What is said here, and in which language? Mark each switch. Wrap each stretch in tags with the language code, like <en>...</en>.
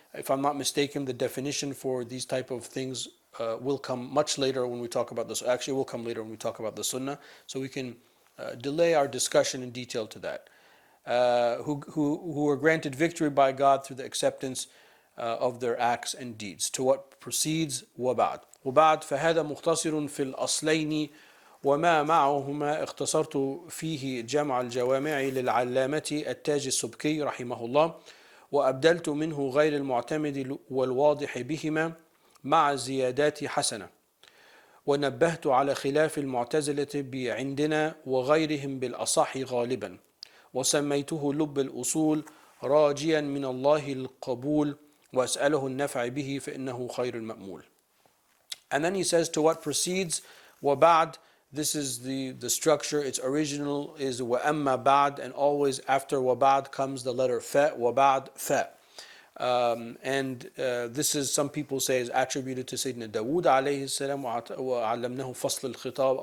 <en>If I'm not mistaken, the definition for these type of things will come much later when we talk about this. Actually, it will come later when we talk about the Sunnah. So we can delay our discussion in detail to that. Who were granted victory by God through the acceptance of their acts and deeds. To what proceeds, وبعد.</en> <ar>وبعد فهذا مختصر في الأصلين وما معهما اختصرت فيه جمع الجوامع للعلامة التاج السبكي رحمه الله وأبدلت منه غير المعتمد والواضح بهما مع زيادات حسنة ونبهت على خلاف المعتزلة عندنا وغيرهم بالأصح غالبا وسميته لب الأصول راجيا من الله القبول وأسأله النفع به فإنه خير المأمول.</ar> <en>And then he says to what precedes, وبعد, this is the structure. Its original is</en> <ar>وأما بعد,</ar> <en>and always after وبعد comes the letter fa, وبعد fa. And this is, some people say, is attributed to Sayyidina Dawood alayhi salam,</en> <ar>وَعَلَّمْنَهُ فَصْلَ الْخِطَابِ.</ar>